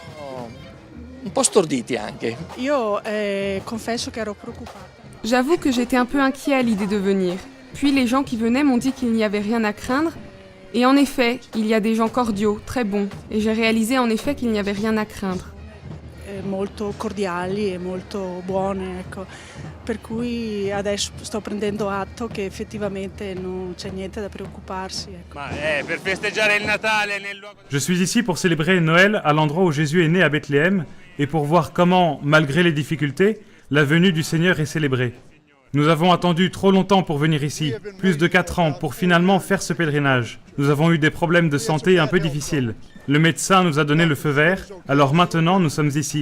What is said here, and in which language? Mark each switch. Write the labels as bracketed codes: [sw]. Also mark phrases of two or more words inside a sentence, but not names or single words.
[fr] J'avoue que j'étais un peu inquiet à l'idée de venir. Puis les gens qui venaient m'ont dit qu'il n'y avait rien à craindre. Et en effet, il y a des gens cordiaux, très bons. Et j'ai réalisé en effet qu'il n'y avait rien à craindre. [it] Molto cordiali e molto buone, ecco. Per cui adesso sto prendendo atto che effettivamente non c'è niente da preoccuparsi, ecco. Per festeggiare il Natale nel luogo... [fr] Je suis ici pour célébrer Noël à l'endroit où Jésus est né à Bethléem et pour voir comment, malgré les difficultés, la venue du Seigneur est célébrée. Nous avons attendu trop longtemps pour venir ici, plus de 4 ans, pour finalement faire ce pèlerinage. Nous avons eu des problèmes de santé un peu difficiles. Le médecin nous a donné le feu vert, alors maintenant nous sommes ici.